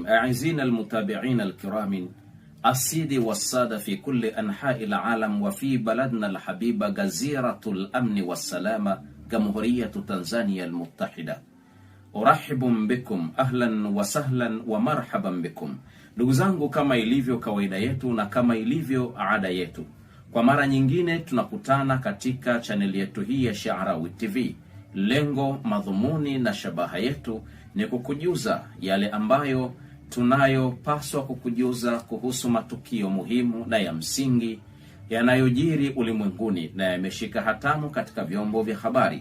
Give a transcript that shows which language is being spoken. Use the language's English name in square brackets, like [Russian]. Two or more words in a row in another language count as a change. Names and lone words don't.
[Arabic] أعزائنا المتابعين الكرام السيد والسادة في كل أنحاء العالم وفي بلدنا الحبيب جزيرة الأمن والسلامة جمهورية تنزانيا المتحدة، أرحب بكم أهلا وسهلا ومرحبا بكم. [Swahili] Ndugu zangu, kama ilivyo kawaida yetu na kama ilivyo ada yetu, kwa mara nyingine tunakutana katika chaneli yetu hii ya Sha'arawi TV. Lengo, madhumuni na shabaha yetu ni kukujuza yale ambayo tunayopaswa kukujuza kuhusu matukio muhimu na ya msingi yanayojiri ulimwenguni na yameshika hatamu katika vyombo vya habari.